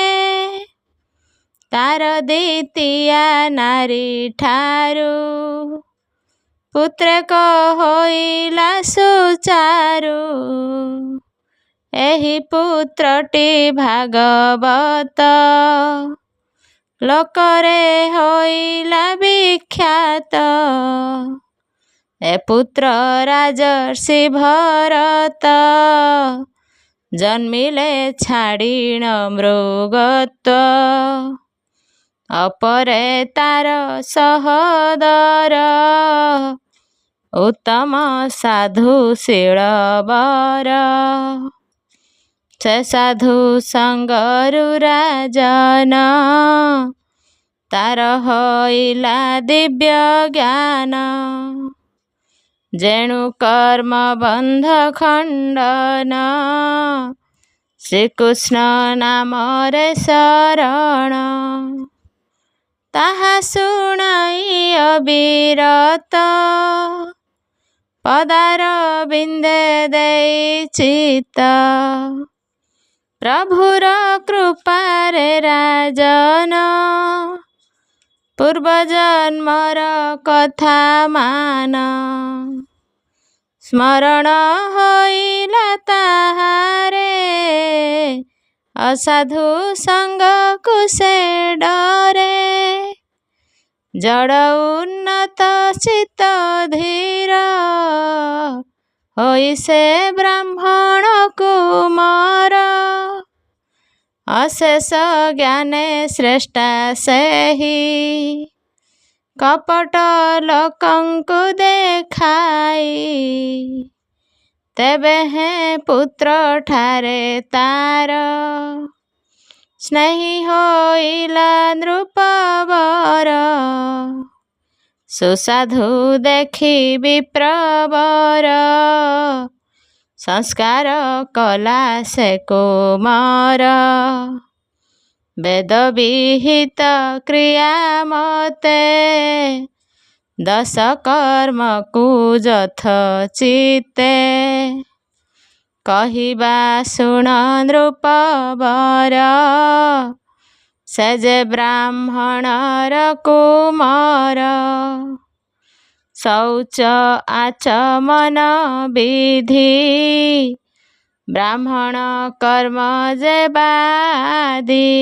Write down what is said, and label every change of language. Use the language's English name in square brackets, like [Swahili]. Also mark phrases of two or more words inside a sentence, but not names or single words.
[Odia] ତାର ଦ୍ୱିତୀୟା ନାରୀ ଠାରୁ ପୁତ୍ରକ ହୋଇଲା ସୁଚାରୁ। ଏହି ପୁତ୍ରଟି ଭାଗବତ ଲୋକରେ ହୋଇଲା ବିଖ୍ୟାତ। ଏ ପୁତ୍ର ରାଜର୍ଷି ଭରତ ଜନ୍ମିଲେ ଛାଡ଼ିଣ ମୃଗତ୍ୱ। ଅପରେ ତାର ସହୋଦର ଉତ୍ତମ ସାଧୁଶୀଳ ବର। ସେ ସାଧୁ ସଙ୍ଗରୁ ରାଜନ ତାର ହୋଇଲା ଦିବ୍ୟ ଜ୍ଞାନ। ଜେଣୁ କର୍ମ ବନ୍ଧ ଖଣ୍ଡନ ଶ୍ରୀକୃଷ୍ଣ ନାମ ରେ ଶରଣ। ତାହା ଶୁଣାଇ ଅବିରତ ପଦାର ବିନ୍ଦେ ଦେଇ ଚିତ। ପ୍ରଭୁର କୃପାରେ ରାଜନ ପୂର୍ବ ଜନ୍ମର କଥା ମାନ। ସ୍ମରଣ ହୋଇଲା ତାହାରେ ଅସାଧୁ ସଙ୍ଗ କୁସେ ଡରେ। ଜଡ଼ ଉନ୍ନତ ଚିତ ଧୀର ହୋଇ ସେ ବ୍ରାହ୍ମଣ କୁମାର। ଅଶେଷ ଜ୍ଞାନେ ଶ୍ରେଷ୍ଠା ସେହି କପଟ ଲୋକଙ୍କୁ ଦେଖାଇ। ତେବେ ହେ ପୁତ୍ର ଠାରେ ତାର ସ୍ନେହୀ ହୋଇଲା ନୃପବର। ସୁସାଧୁ ଦେଖି ବିପ୍ରବର ସଂସ୍କାର କଲା ସେ କୁମାର। ବେଦ ବିହିତ କ୍ରିୟା ମତେ ଦଶ କର୍ମ କୁ ଯଥୋଚିତେ। କହିବା ଶୁଣ ନୃପବର ସେ ଯେ ବ୍ରାହ୍ମଣର କୁମାର। ଶୌଚ ଆଚମନ ବିଧି ବ୍ରାହ୍ମଣ କର୍ମ ଯେ ବାଦି।